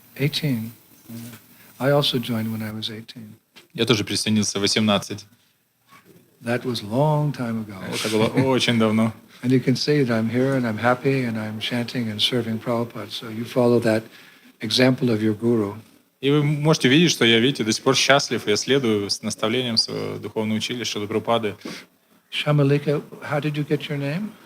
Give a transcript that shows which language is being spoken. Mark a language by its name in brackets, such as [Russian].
[English] 18. I also joined when I was 18. [Russian] Я тоже присоединился в 18. [English] That was a long time ago. [Russian] Это было очень давно. [English] And you can see that I'm here and I'm happy and I'm chanting and serving Prabhupada. So you follow that example of your guru. [Russian] И вы можете видеть, что я, видите, до сих пор счастлив, я следую с наставлением своего духовного училища Прабхупады. [English] Shamalika, how did you get your name?